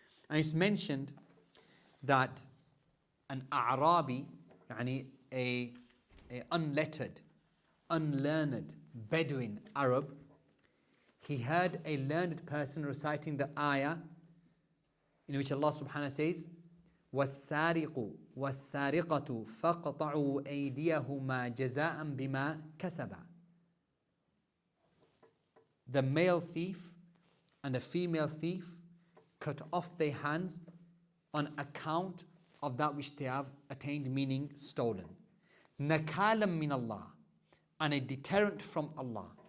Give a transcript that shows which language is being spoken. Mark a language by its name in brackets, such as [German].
[English] And it's mentioned that an A'rabi, yani a unlettered, unlearned Bedouin Arab, he heard a learned person reciting the ayah in which Allah subhanahu says, [Arabic] وَالسَّارِقُ وَالسَّارِقَةُ فَاقْطَعُوا أَيْدِيَهُمَا جَزَاءً بِمَا كَسَبَا. [English] The male thief and the female thief cut off their hands on account of that which they have attained, meaning stolen. [Arabic] نَكَالًا مِنَ اللَّهِ, [English] and a deterrent from Allah.